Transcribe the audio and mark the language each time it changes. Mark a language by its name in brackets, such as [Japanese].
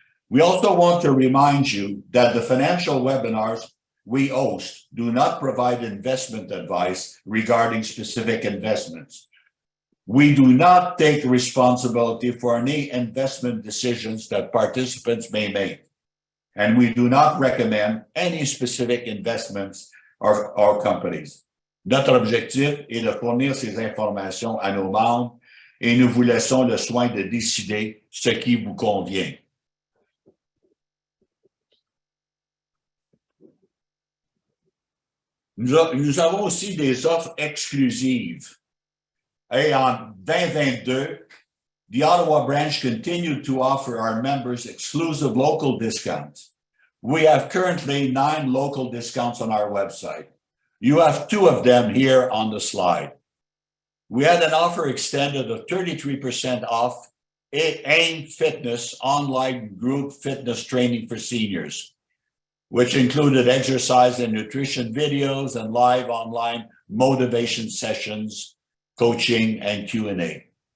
[English] We also want to remind you that the financial webinars we host do not provide investment advice regarding specific investments. We do not take responsibility for any investment decisions that participants may make, and we do not recommend any specific investments or companies. [French] Notre objectif est de fournir ces informations à nos membres et nous vous laissons le soin de décider ce qui vous convient. Nous avons aussi des offres exclusives. Et en [English] 2022, the Ottawa branch continued to offer our members exclusive local discounts. We have currently 9 local discounts on our website. You have 2 of them here on the slide. We had an offer extended of 33% off AIM Fitness online group fitness training for seniors, which included exercise and nutrition videos and live online motivation sessions, coaching, and Q&A.